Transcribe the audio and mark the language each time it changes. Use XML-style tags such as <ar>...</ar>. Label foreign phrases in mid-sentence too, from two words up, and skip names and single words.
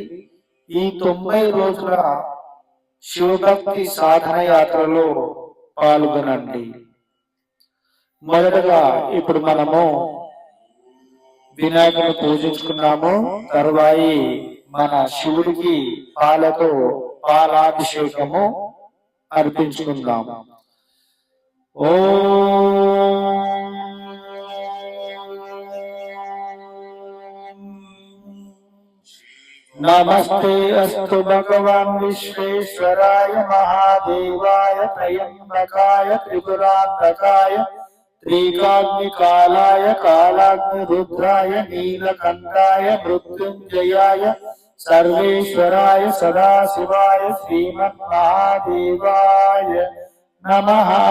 <te>ఈ 90 రోజుల శివభక్తి సాధన యాత్రలో పాల్గొనండి. మొదటగా ఇప్పుడు మనము వినాయకుని పూజించుకున్నాము. తరువాయి మన శివుడికి పాలతో పాలాభిషేకము అర్పించుకుందాము.</te> <sa>नमस्ते अस्तु भगवान् विश्वेश्वराय महादेवाय त्रयंबकाय त्रिपुरांतकाय त्रिकाग्निकालाय कालाग्निरुद्राय नीलकंठाय मृत्युंजयाय सर्वेश्वराय सदाशिवाय श्रीमन्महादेवाय नमः।</sa>